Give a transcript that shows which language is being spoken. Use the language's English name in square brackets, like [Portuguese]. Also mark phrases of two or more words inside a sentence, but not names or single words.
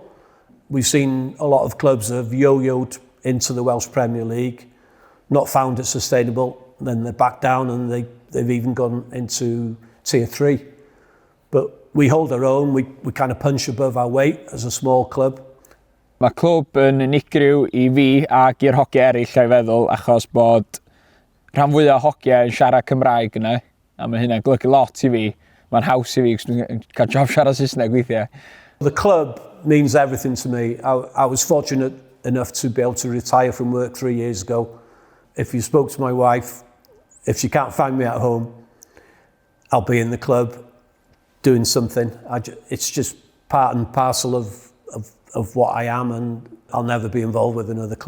[English] We've seen a lot of clubs that have yo-yoed into the Welsh Premier League, not found it sustainable, then they're back down and they've even gone into Tier 3. But we hold our own, we kind of punch above our weight as a small club. [Welsh] Mae clwb yn unigryw I fi ac i'r hogiau eraill o'i feddwl, achos bod rhan fwyaf o hogiau yn siarad Cymraeg yna, a mae hynna'n golygu lot I fi. Mae'n haws I fi, cos dwi'n cael job siarad Saesneg weithiau. [English] The club means everything to me. I was fortunate enough to be able to retire from work 3 years ago. If you spoke to my wife, if she can't find me at home, I'll be in the club doing something. It's just part and parcel of what I am, and I'll never be involved with another club.